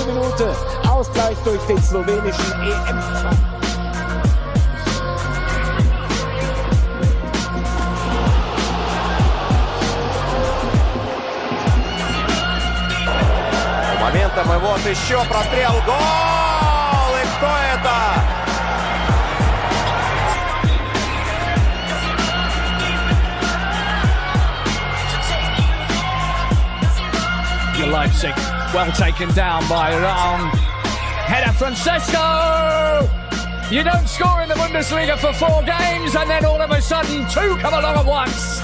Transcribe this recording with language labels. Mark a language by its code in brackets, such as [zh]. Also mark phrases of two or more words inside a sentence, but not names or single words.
[de] Minute, Ausgleich durch den slowenischen EM. [ru] Моментом, и вот еще прострел, гол! И кто это? [en] Leipzig, well taken down by Raum. Header from Sesko! You don't score in the Bundesliga for 4 games and then all of a sudden 2 come along at once.